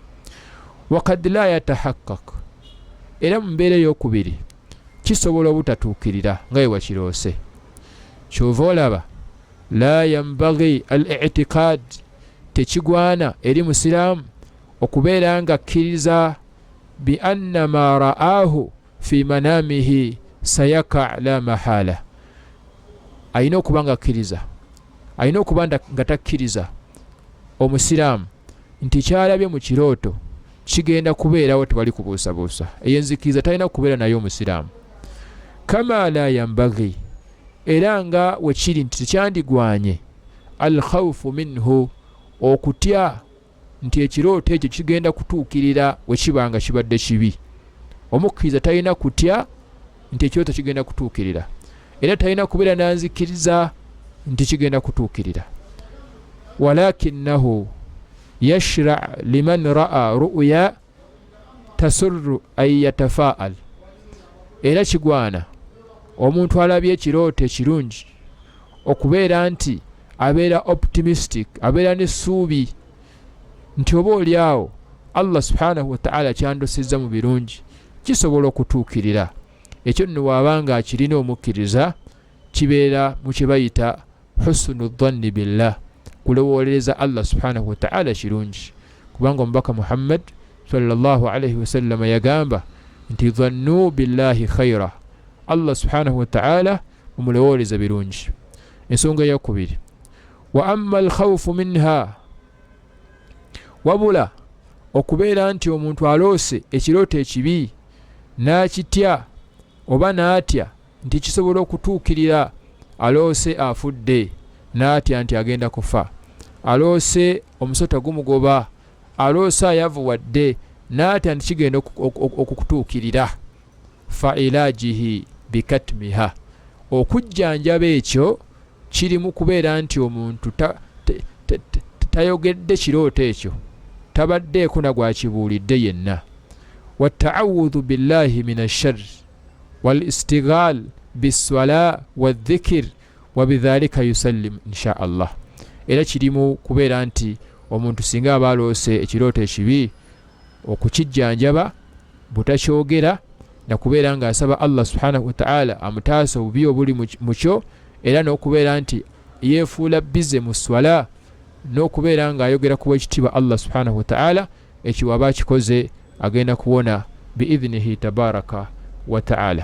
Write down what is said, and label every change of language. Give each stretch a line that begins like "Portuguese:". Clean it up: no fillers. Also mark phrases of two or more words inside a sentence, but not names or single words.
Arabic: وقد لا يتحقق,
Ganda: era mu mbeera ey'okubiri kisobola obutatuukirira nga we wakiroose. kyova olaba
Arabic: لا ينبغي الاعتقاد
Ganda: tekigwana eri musiramu okubeera nga akkiriza
Arabic: بأن ما رآه في منامه سيقع لا محالة.
Ganda: Ayina okuba nga akkiriza, ayina okuba nga takkiriza omusiraamu nti kyalabye mu kirooto kigenda kubeerawo tebali kubuusabuusa. Eyo enzikiriza talina kubeera nayo omusiraamu.
Arabic: كما لا ينبغي,
Ganda: era nga wekiri nti tekyandigwanye
Arabic: الخوف منه,
Ganda: okutya nti ekirooto ekyo kigenda kutuukirira wekibanga kibadde kibi. Omukkiriza talina kutya nti ekirooto kigenda kutuukirira, era talina kubeera nanzikiriza nti kigenda kutuukirira.
Arabic: ولكنه يشرع لمن رأى رؤيا تسره أن يتفاءل,
Ganda: era kigwana omuntu alabye ekirooto ekirungi okubeera nti abeera optimistic, abeera n'essuubi nti oba oliawo Allah
Arabic: سبحانه وتعالى
Ganda: kyandosezza mu birungi kisobola okutuukirira. Ekyo nno waabanga akirina omukkiriza kibeera mu kye bayita
Arabic: حسن الظن بالله,
Ganda: kulowooleza Allah
Arabic: سبحانه وتعالى
Ganda: kirungi, kubanga omubaka Muhammad
Arabic: صلى الله عليه وسلم
Ganda: yagamba nti
Arabic: ظنوا بالله خيرا,
Ganda: Allah
Arabic: سبحانه وتعالى
Ganda: mumulowooleza birungi. Ensonga eyokubiri,
Arabic: وأما الخوف منها,
Ganda: wabula okubeera nti omuntu aloose ekirooto ekibi n'akitya oba n'atya nti kisobola okutuukirira. Aloose afudde n'atya nti agenda kufa, aloose omusota gumugoba, aloose ayavuwadde n'atya nti kigenda okukutuukirira.
Arabic: فعلاجه بكتمها,
Ganda: okujjanjaba ekyo kirimu kubeera nti omuntu tayogedde kirooto ekyo, tabaddeeko na gwakibuulidde yenna.
Arabic: والتعوذ بالله من الشر والاشتغال بالصلاة والذكر وبذلك يسلم إن شاء الله.
Ganda: Era kirimu kubeera nti omuntu singa aba aloose ekirooto ekibi okukijjanjaba butakyogera na kubeera nga asaba Allah
Arabic: سبحانه وتعالى
Ganda: amutaasa obubi obuli mukyo, era n'okubeera nti yeefuula bize mu swala, n'okubeera nga ayogera ku bwekitiibwa Allah
Arabic: سبحانه وتعالى,
Ganda: ekyo aba akikoze agenda kuwona
Arabic: بإذنه تبارك وتعالى.